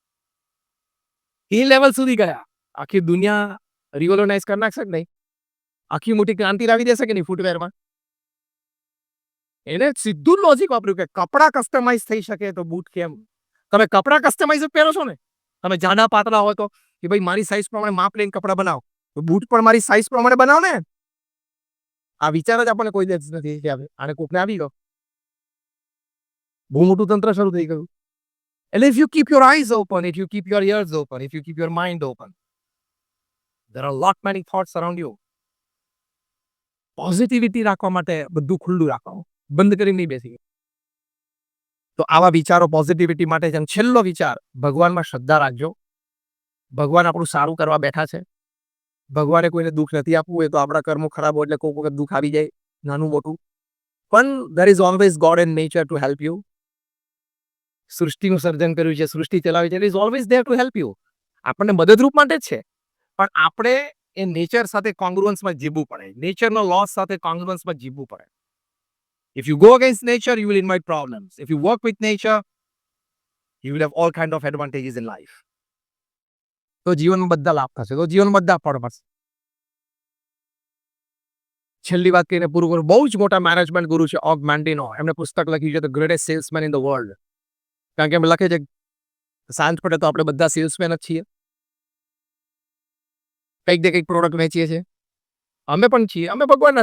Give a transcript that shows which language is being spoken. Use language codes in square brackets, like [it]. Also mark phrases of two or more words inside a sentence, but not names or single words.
[gu] એ લેવલ સુધી ગયા આખી દુનિયા રિવોલ્યુશનાઇઝ કરી નાખશે કે નહીં આખી મોટી ક્રાંતિ લાવી દેશે કે નહીં ફૂટવેરમાં એને સીધું લોજિક વાપર્યું કે કપડાં કસ્ટમાઇઝ થઈ શકે તો બૂટ કેમ તમે કપડાં કસ્ટમાઇઝ પહેરો છો ને તમે જાડા પાતળા હોય તો કે ભાઈ મારી સાઈઝ પ્રમાણે માપ લઈને કપડાં બનાવો તો બૂટ પણ મારી સાઈઝ પ્રમાણે બનાવો ને આ વિચાર જ આપણને કોઈ દેશ નથી કે આને કોકને આવી ગયો બહુ મોટું તંત્ર શરૂ થઈ ગયું એટલે [en] if you keep your eyes open, if you keep your ears open, if you keep your mind open, there are a lot many thoughts around you. [gu] પોઝિટિવિટી રાખવા માટે બધું ખુલ્લું રાખો બંધ કરી નહીં બેસી તો આવા વિચારો પોઝિટિવિટી માટે જેમ છેલ્લો વિચાર ભગવાનમાં શ્રદ્ધા રાખજો ભગવાન આપણું સારું કરવા બેઠા છે ભગવાને કોઈને દુઃખ નથી આપવું હોય તો આપણા કર્મો ખરાબ હોય એટલે કોઈ વખત દુઃખ આવી જાય નાનું મોટું પણ [en] there is always God in nature to help you [gu] સૃષ્ટિનું સર્જન કર્યું છે સૃષ્ટિ ચલાવી છે [en] is always there to help you [gu] આપણને મદદરૂપ માટે જ છે પણ આપણે એ નેચર સાથે કોંગ્રુઅન્સમાં જીવવું પડે નેચરનો લોસ સાથે કોંગ્રુઅન્સમાં જીવવું પડે [en] if you go against nature you will invite problems if you work with nature you will have all kind of advantages in life [gu] તો જીવનમાં બધા લાભ થશે તો જીવનમાં બધા ફળ મળશે છેલ્લી વાત કહીને પૂરું કરું બહુ જ મોટા મેનેજમેન્ટ ગુરુ છે ઓગ મેન્ડિનો એમણે પુસ્તક લખ્યું છે ધ ગ્રેટેસ્ટ સેલ્સમેન ઇન ધ વર્લ્ડ કારણ કે એમ લખે છે સાંજ પડે તો આપણે બધા સેલ્સમેન જ છીએ કંઈક ને કંઈક પ્રોડક્ટ વેચીએ છીએ અમે પણ છીએ અમે ભગવાનના